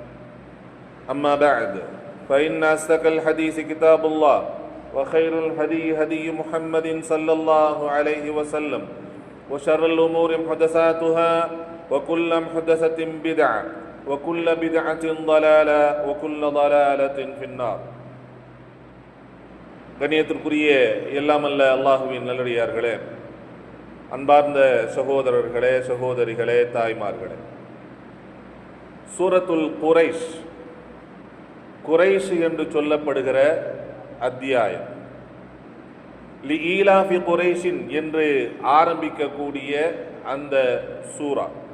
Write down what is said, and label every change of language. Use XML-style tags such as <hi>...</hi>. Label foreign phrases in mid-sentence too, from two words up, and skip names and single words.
<ar>أما بعد فإن أصدق الحديث كتاب الله وخير الهدي هدي محمد صلى الله عليه وسلم وشر الأمور محدثاتها وكل محدثة بدعة وكل بدعة ضلالة وكل ضلالة في النار.</ar> <ta>கண்ணியத்திற்குரிய எல்லாம் அல்ல அல்லாஹுவின் நல்லடியார்களே, அன்பார்ந்த சகோதரர்களே, சகோதரிகளே, தாய்மார்களே, சூரத்துல் குரைஷ், குரைஷ் என்று சொல்லப்படுகிற அத்தியாயம்</ta> <ar>لإيلاف قريش</ar> <ta>என்று ஆரம்பிக்கக்கூடிய அந்த சூரா.</ta>